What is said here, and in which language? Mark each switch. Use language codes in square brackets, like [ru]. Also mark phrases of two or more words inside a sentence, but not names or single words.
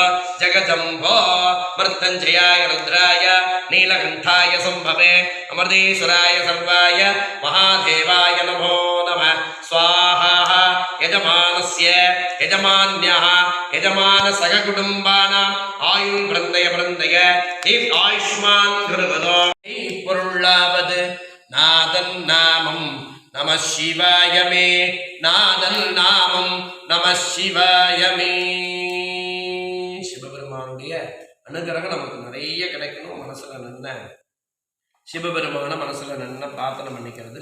[sa] जगजम्बो मृत्युञ्जयाय रुद्राय नीलकण्ठाय सम्भवे अमृतेश्वराय सर्वाय महादेवाय नमो नमः स्वाहा यजमानस्य यजमान्याः यजमानसहकुटुम्बानाम् आयुर्वृन्दय वृन्दय दीर्घायुष्मान् गुरुगुरो [ta] பொருளாவது நாதன் நாமம் நம சிவாயமே நாதன் நாமம் நம சிவாயமே. சிவபெருமானுடைய அனுகிரகம் நமக்கு நிறைய கிடைக்கணும். மனசுல நல்ல சிவபெருமான மனசுல நல்ல பிரார்த்தனை பண்ணிக்கிறது.